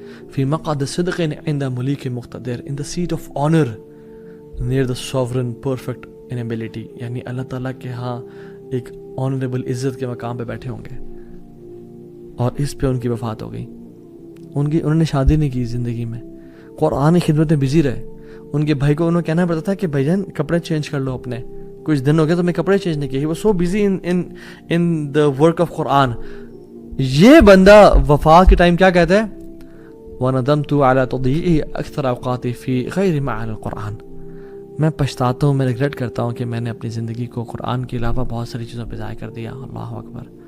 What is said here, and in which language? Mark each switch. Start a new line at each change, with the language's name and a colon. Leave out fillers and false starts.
Arabic: فی مقعد صدق عند ملک مقتدر,
English: in the seat of honor near the sovereign perfect in ability,
Urdu: یعنی اللہ تعالیٰ کے ہاں ایک آنریبل عزت کے مقام پہ بیٹھے ہوں گے. اور اس پہ ان کی وفات ہو گئی. انہوں نے شادی نہیں کی زندگی میں, قرآن کی خدمت میں بزی رہے. ان کے بھائی کو انہوں کہنا پڑتا تھا کہ بھائی جان کپڑے چینج کر لو اپنے, کچھ دن ہو گئے تو میں کپڑے چینج نہیں کیے.
English: وہ so busy in the work of Quran.
Urdu: یہ بندہ وفات کے ٹائم کیا کہتا ہے,
Arabic: وَنَدَمْتُ عَلَى تَضِيعِ أَكْثَرَ أَوْقَاتِي فِي غَيْرِ مَعَانِ الْقُرْآنِ,
Urdu: میں پچھتاتا ہوں, میں ریگریٹ کرتا ہوں کہ میں نے اپنی زندگی کو قرآن کے علاوہ بہت ساری چیزوں پہ ضائع کر دیا. اللہ اکبر.